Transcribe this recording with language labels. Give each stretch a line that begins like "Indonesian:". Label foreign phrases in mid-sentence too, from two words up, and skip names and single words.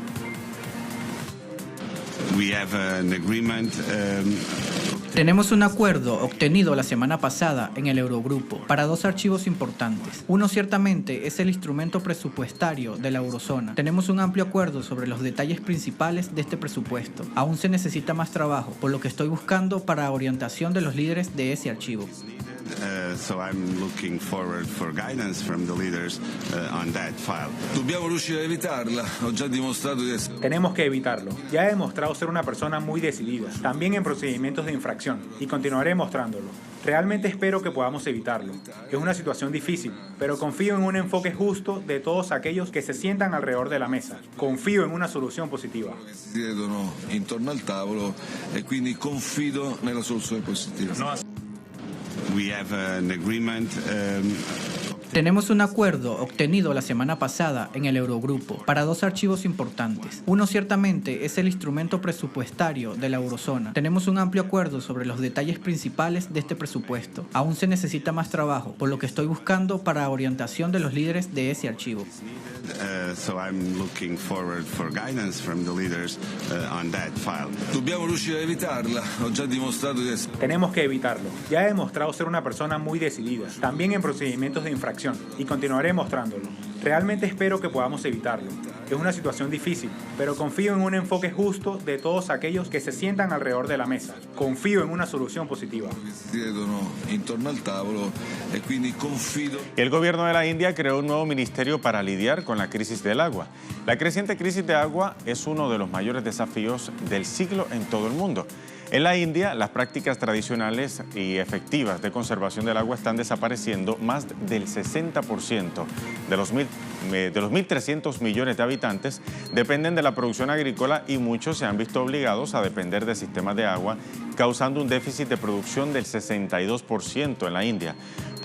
Spanish: Tenemos un acuerdo obtenido la semana pasada en el Eurogrupo para dos archivos importantes. Uno ciertamente es el instrumento presupuestario de la eurozona. Tenemos un amplio acuerdo sobre los detalles principales de este presupuesto. Aún se necesita más trabajo, por lo que estoy buscando para orientación de los líderes de ese archivo.
English: So I'm looking forward for guidance from the leaders on that file.
Italian: Dobbiamo riuscire a evitarla. Ho già dimostrato di essere.
Spanish: Tenemos que evitarlo. Ya he demostrado ser una persona muy decidida, también en procedimientos de infracción, y continuaré mostrándolo. Realmente espero que podamos evitarlo. Es una situación difícil, pero confío en un enfoque justo de todos aquellos que se sientan alrededor de la mesa. Confío en una solución positiva.
Italian: Si siedono intorno al tavolo e quindi confido nella soluzione positiva.
Spanish: Tenemos un acuerdo obtenido la semana pasada en el Eurogrupo para dos archivos importantes. Uno ciertamente es el instrumento presupuestario de la eurozona. Tenemos un amplio acuerdo sobre los detalles principales de este presupuesto. Aún se necesita más trabajo, por lo que estoy buscando para orientación de los líderes de ese archivo.
English: So I'm looking forward for guidance from the leaders on that file.
Italian: Dobbiamo riuscire a evitarla. Ho già dimostrato di essere.
Spanish: Tenemos que evitarlo. Ya he demostrado ser una persona muy decidida, también en procedimientos de infracción, y continuaré mostrándolo. Realmente espero que podamos evitarlo. Es una situación difícil, pero confío en un enfoque justo de todos aquellos que se sientan alrededor de la mesa. Confío en una solución positiva.
Italian: Si siedono intorno al tavolo e quindi confido.
Spanish: El gobierno de la India creó un nuevo ministerio para lidiar con la crisis del agua. La creciente crisis de agua es uno de los mayores desafíos del siglo en todo el mundo. En la India, las prácticas tradicionales y efectivas de conservación del agua están desapareciendo. Más del 60% de los 1.300 millones de habitantes dependen de la producción agrícola y muchos se han visto obligados a depender de sistemas de agua, causando un déficit de producción del 62% en la India.